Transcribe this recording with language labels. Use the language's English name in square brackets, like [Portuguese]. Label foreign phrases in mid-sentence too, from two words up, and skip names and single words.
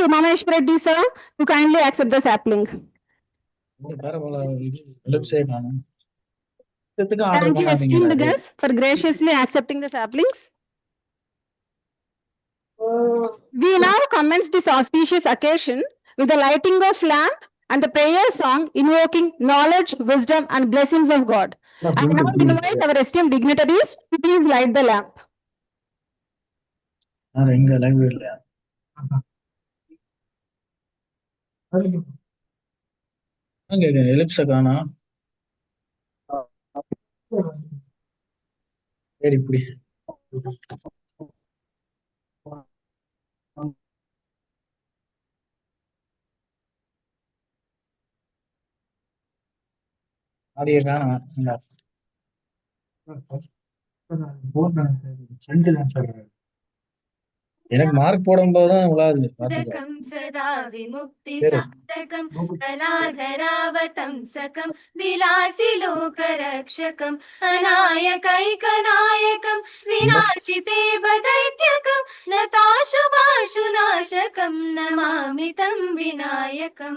[English] Umameshwar Reddy, sir, to kindly accept the sapling. Thank you, esteemed guests, for graciously accepting the saplings. We now commence this auspicious occasion with the lighting of lamp and the prayer song invoking knowledge, wisdom, and blessings of God. I now invite our esteemed dignitaries to please light the lamp. [Tamil] எலிப்ஸ காணா சரி இப்படி ஆடிய காணா எனக்கு மார்க் போடும்போதுதான் விழாது [Sanskrit] सकं सदा विमुक्ति साधकं कलाधरावतं सकं विलासि लोकरक्षकं अनायकैकनायकं विनाशिते दैत्यकं नताशुभाशुनाशकं नमामि तं विनायकम्